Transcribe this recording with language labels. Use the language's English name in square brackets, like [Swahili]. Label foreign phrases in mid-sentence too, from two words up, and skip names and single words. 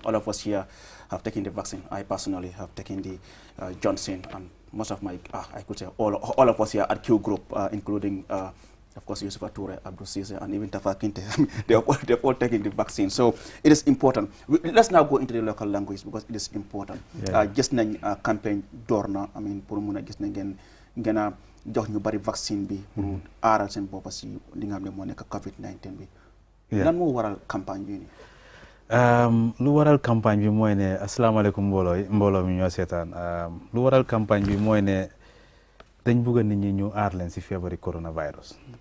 [English] All of us here have taken the vaccine. I personally have taken the Johnson, and most of my, I could say all of us here at Q Group, including of course, Yusuf Ature, Abdul Sise, and even Tafa Kinte, they've all taken the vaccine. So it is important. Let's now go into the local language because it is important. [Wolof] Just nañ campaign Dorna, [English] I mean, [Wolof] pour muna gis na ngeen jox ñu bari vaccine bi pour aaral seen bopp si li nga xam ne moo nekk COVID-19 bi. Lan moo waral campagne bi nii? Lu waral campagne bi mooy ne asalaamaaleykum mbooloo mi ñoo seetaan. Lu waral campagne bi mooy ne dañ bëgg nit ñi ñu aar leen si feebari coronavirus.